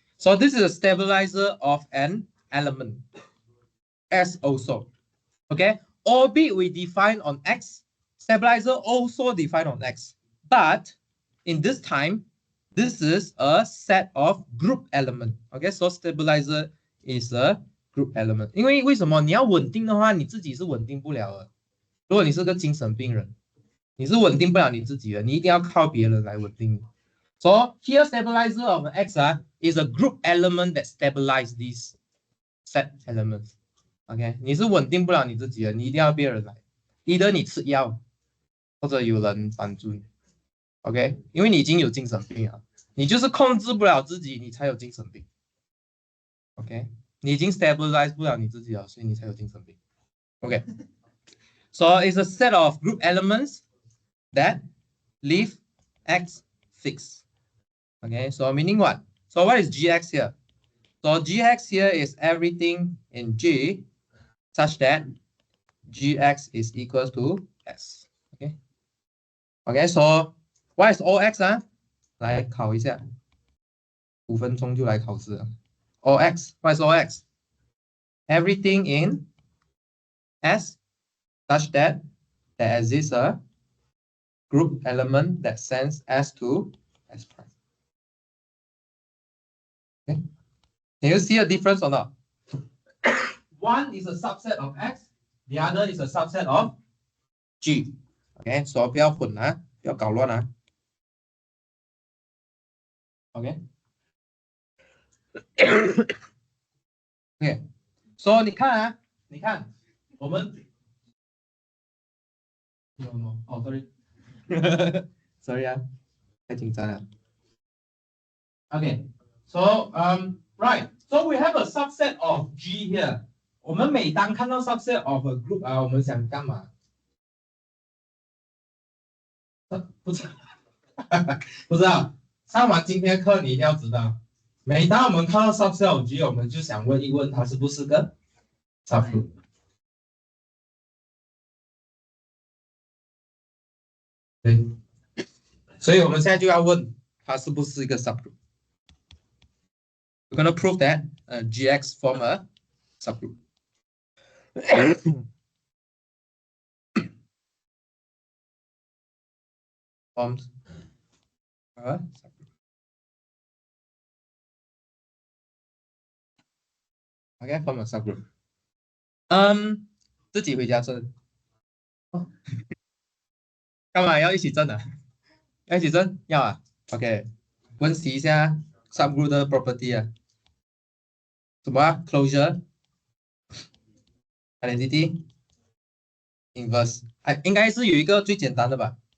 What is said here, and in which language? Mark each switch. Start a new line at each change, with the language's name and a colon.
English: So this is a stabilizer of an element. S also. Okay, orbit we define on X. Stabilizer also defined on X. But in this time, this is a set of group element. Okay, so stabilizer is a group element.
Chinese: 因为为什么你要稳定的话，你自己是稳定不了的。如果你是个精神病人，你是稳定不了你自己的，你一定要靠别人来稳定你。
English: So here stabilizer of X is a group element that stabilize these set elements.
Chinese: OK， 你是稳定不了你自己的，你一定要别人来，either你吃药，或者有人帮助你。 OK， 因为你已经有精神病了，你就是控制不了自己，你才有精神病。 OK， 你已经 stabilize 不了你自己了，所以你才有精神病。
English: OK，so it's a set of group elements that leave X fixed. Okay, so meaning what? So what is Gx here? So Gx here is everything in G such that Gx is equal to S. Okay. Okay, so what is OX 啊？
Chinese: 来考一下，5分钟就来考试了。
English: OX, what is OX? Everything in S such that there exists a group element that sends S to S prime. Okay. Can you see a difference or not? One is a subset of X, the other is a subset of G. Okay, so
Chinese: 不要混啊，不要搞乱啊。
English: Okay. Okay. So
Chinese: 你看啊，你看我们，no， 哦 ，
English: sorry，sorry
Chinese: 啊，太紧张了。
English: Okay. So right. So we have a subset of G here.
Chinese: 我们每当看到
English: subset of a group
Chinese: 啊，我们想干嘛？不知道，不知道。上完今天课你一定要知道，每当我们看到
English: subset of G，
Chinese: 我们就想问一问它是不是个 subgroup。对，所以我们现在就要问它是不是一个 subgroup。
English: We're going to prove that GX form a subgroup. Forms a subgroup. Okay, form a subgroup.
Chinese: 自己回家证。哦，干嘛要一起证啊？要一起证？要啊。 OK，温习一下 subgroup 的 property 啊。什么啊 ？Closure、identity、inverse，哎，应该是有一个最简单的吧？